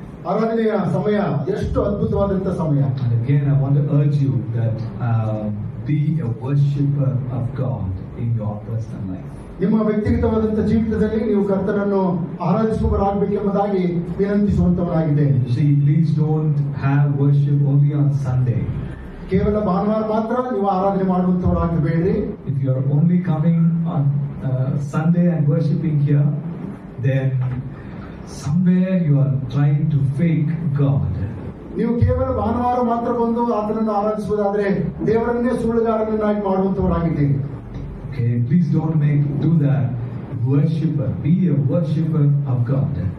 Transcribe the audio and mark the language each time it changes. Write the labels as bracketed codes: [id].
[kn] ಆರಾಧನೆಯ ಸಮಯ ಎಷ್ಟು ಅದ್ಭುತವಾದಂತ ಸಮಯ. [en] And again I want to urge you that be a worshipper of God in your personal life. [kn] ನಿಮ್ಮ ವ್ಯಕ್ತಿಗತವಾದಂತ ಜೀವಿತದಲ್ಲಿ ನೀವು ಕರ್ತನನ್ನು ಆರಾಧಿಸುವವರಾಗಬೇಕೆಂಬುದಾಗಿ ವಿನಂತಿಸುವಂತವರಾಗಿದ್ದೇನೆ. [en] See, please don't have worship only on Sunday. [kn] ಕೇವಲ ಭಾನುವಾರ ಮಾತ್ರ ನೀವು ಆರಾಧನೆ ಮಾಡುವಂತವರಾಗಬೇಡ್ರಿ. [en] If you are only coming on Sunday and worshipping here, then somewhere you are trying to fake God. [kn] ನೀವು ಕೇವಲ ಭಾನುವಾರ ಮಾತ್ರ ಬಂದು ಆತನನ್ನು ಆರಾಧಿಸುವುದಾದ್ರೆ ದೇವರನ್ನೇ ಸುಳ್ಳುಗಾರನನ್ನಾಗಿ ಮಾಡುವಂತವರಾಗಿದ್ದೀರಿ. [en] Okay, please don't do that. Worshipper, be a worshipper of God.